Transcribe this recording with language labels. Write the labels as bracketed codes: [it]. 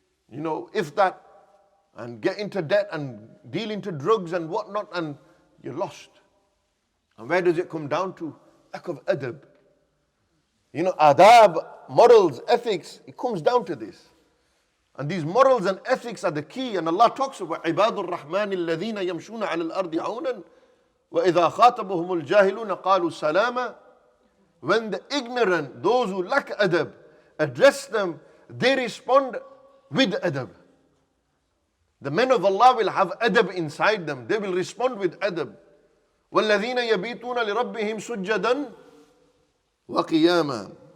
[en] You know, if that, and get into debt and deal into drugs and whatnot, and you're lost. And where does it come down to? Lack of adab. You know, adab, morals, ethics, it comes down to this. And these morals and ethics are the key. And Allah talks about [ar] عِبَادُ الرَّحْمَنِ الَّذِينَ يَمْشُونَ عَلَى الْأَرْضِ عَوْنًا وَإِذَا خَاطَبَهُمُ الْجَاهِلُونَ قَالُوا سَلَامًا. [en] When the ignorant, those who lack adab, address them, they respond with adab. The men of Allah will have adab inside them. They will respond with adab. [ar] وَالَّذِينَ يَبِيتُونَ لِرَبِّهِمْ سُجَّدًا وَقِيَامًا.